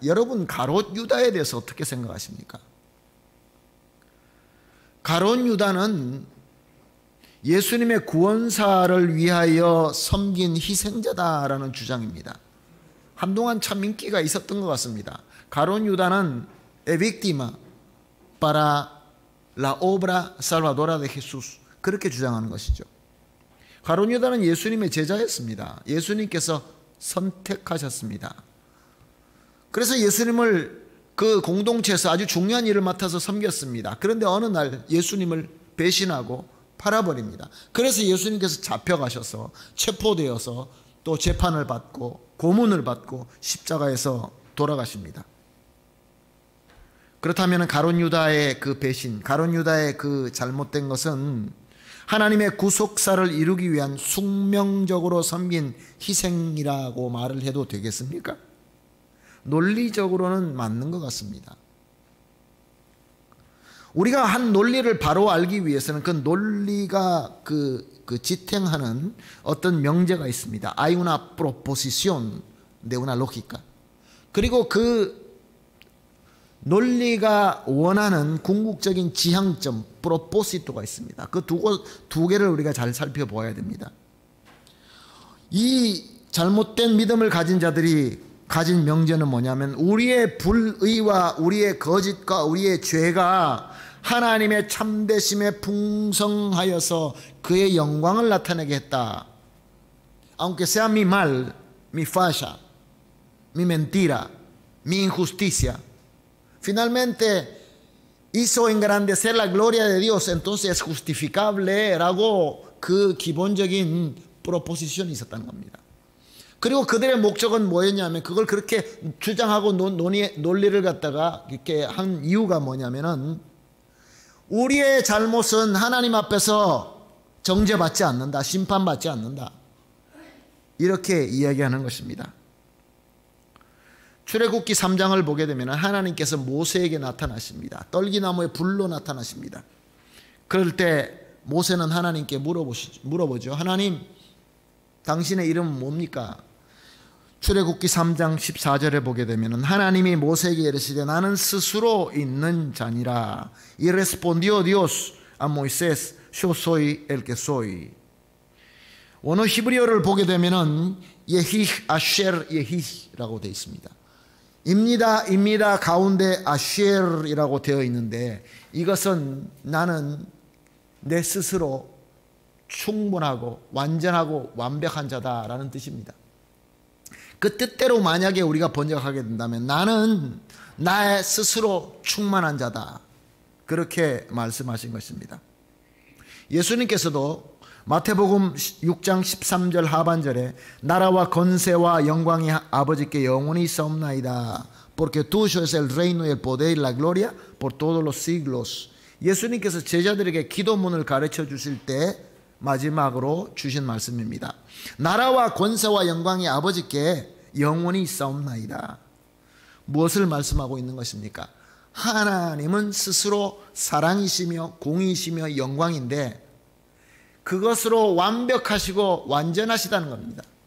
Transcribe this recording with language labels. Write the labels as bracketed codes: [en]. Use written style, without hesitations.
[ko] 여러분, 가롯 유다에 대해서 어떻게 생각하십니까? 가롯 유다는 예수님의 구원사를 위하여 섬긴 희생자다라는 주장입니다. 한동안 참 인기가 있었던 것 같습니다. [es] 가롯 유다는 e víctima para la obra salvadora de Jesús, [ko] 그렇게 주장하는 것이죠. 가롯 유다는 예수님의 제자였습니다. 예수님께서 선택하셨습니다. 그래서 예수님을 그 공동체에서 아주 중요한 일을 맡아서 섬겼습니다. 그런데 어느 날 예수님을 배신하고 팔아버립니다. 그래서 예수님께서 잡혀가셔서 체포되어서 또 재판을 받고 고문을 받고 십자가에서 돌아가십니다. 그렇다면 가롯 유다의 그 배신, 가롯 유다의 그 잘못된 것은 하나님의 구속사를 이루기 위한 숙명적으로 섬긴 희생이라고 말을 해도 되겠습니까? 논리적으로는 맞는 것 같습니다. 우리가 한 논리를 바로 알기 위해서는 그 논리가 그 지탱하는 어떤 명제가 있습니다. [es] Hay una proposición de una lógica. [ko] 그리고 그 논리가 원하는 궁극적인 지향점, 프로포시토가 있습니다. 그 두 개를 우리가 잘 살펴보아야 됩니다. 이 잘못된 믿음을 가진 자들이 가진 명제는 뭐냐면, 우리의 불의와 우리의 거짓과 우리의 죄가 하나님의 참되심에 풍성하여서 그의 영광을 나타내게 했다. [es] Aunque sea mi mal, mi falla, mi mentira, mi injusticia, finalmente hizo engrandecer la gloria de Dios, entonces es justificable [ko] 라고 그 기본적인 프로포지션이 있었다는 겁니다. 그리고 그들의 목적은 뭐였냐면, 그걸 그렇게 주장하고 논리를 갖다가 이렇게 한 이유가 뭐냐면은, 우리의 잘못은 하나님 앞에서 정죄받지 않는다, 심판받지 않는다, 이렇게 이야기하는 것입니다. 출애굽기 3장을 보게 되면 하나님께서 모세에게 나타나십니다. 떨기나무에 불로 나타나십니다. 그럴 때 모세는 하나님께 물어보죠. 하나님, 당신의 이름은 뭡니까? 출애굽기 3장 14절에 보게 되면 하나님이 모세에게 이르시되, 나는 스스로 있는 자니라. [es] Y respondió Dios a Moisés, yo soy el que soy. [ko] 원어 히브리어를 보게 되면 예히 아셰르 예히라고 되어 있습니다. 입니다 가운데 아셰르이라고 되어 있는데, 이것은 나는 내 스스로 충분하고 완전하고 완벽한 자다라는 뜻입니다. 그 뜻대로 만약에 우리가 번역하게 된다면, 나는 나의 스스로 충만한 자다, 그렇게 말씀하신 것입니다. 예수님께서도 마태복음 6장 13절 하반절에 나라와 권세와 영광이 아버지께 영원히 있사옵나이다, [es] porque tuyo es el reino y el poder y la gloria por todos los siglos. [ko] 예수님께서 제자들에게 기도문을 가르쳐 주실 때 마지막으로 주신 말씀입니다. 나라와 권세와 영광이 아버지께 영원히 있사옵나이다. 무엇을 말씀하고 있는 것입니까? 하나님은 스스로 사랑이시며 공의이시며 영광인데, 그것으로 완벽하시고 완전하시다는 겁니다.